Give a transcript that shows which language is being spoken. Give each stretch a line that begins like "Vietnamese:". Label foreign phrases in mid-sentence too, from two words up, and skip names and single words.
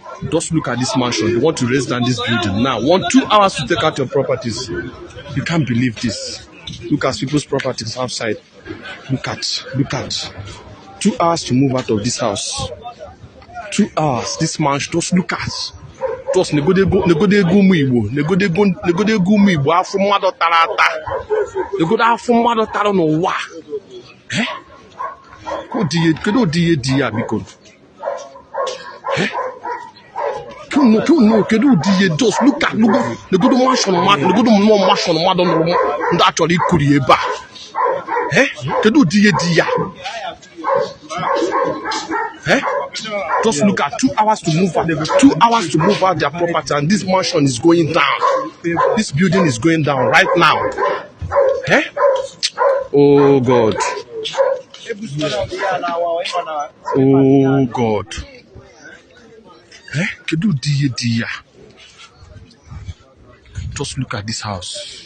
English: Just look at this mansion. They want to raise down this building now. One, two hours to take out your properties. You can't believe this. Look at people's properties outside. Look at, look at. Two hours to move out of this house. Two hours, this man, just look at.
Igbo: Just negode ego, negode ego ụmụ Igbo, negode ego, negode ego ụmụ Igbo, afọ mmadụ tara ata. Negode afọ mmadụ tara n'ụwa. Eh? Kedu ụdị ihe, kedu ụdị ihe dị ya, biko? Eh? Kedu, kedu, kedu ụdị ihe?
English: Just look at, look at,
Igbo: negodo mansion mmadụ, negodo nnọọ mansion mmadụ nụrụ m, ndị a chọrọ ikuri ebe a. Eh? Kedu ụdị ihe dị ya? Eh?
English: Just look at two hours to move out. Two hours to move out their property, and this mansion is going down. This building is going down right now. Eh? Oh God. Oh God. Eh?
Igbo: Kedu ụdị ihe dị ya?
English: Just look at this house.